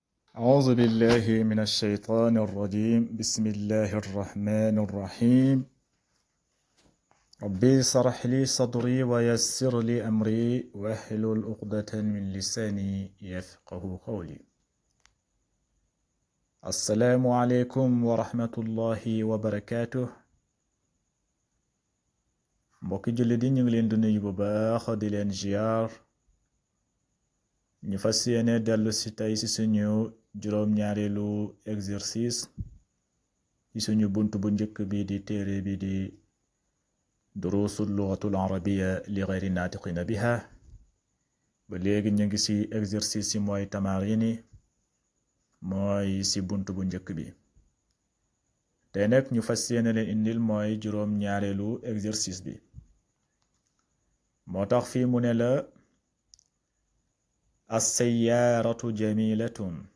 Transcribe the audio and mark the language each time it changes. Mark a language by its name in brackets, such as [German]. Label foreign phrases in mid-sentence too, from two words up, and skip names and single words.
[Arabic] أعوذ بالله من الشيطان الرجيم بسم الله الرحمن الرحيم ربي اشرح لي صدري ويسر لي أمري واحلل عقدة من لساني يفقه قولي السلام عليكم ورحمة الله وبركاته [Wolof] mbokki jullit yi ñu ngi leen di nuyu bu baax di leen ziar ñu fas yéene dellu si tey si suñu juróom-ñaareelu exercice ci suñu bunt bu njëkk bi di téere bi di [Arabic] دروس اللغة العربية لغير الناطقين بها [Wolof] ba léegi ñu ngi ci exercice yi mooy tamarini mooy ci bunt bu njëkk bi tey nag ñu fas yéene leen indil mooy juróom-ñaareelu exercice bi moo tax fii mu ne la [Arabic] السيارة جميلة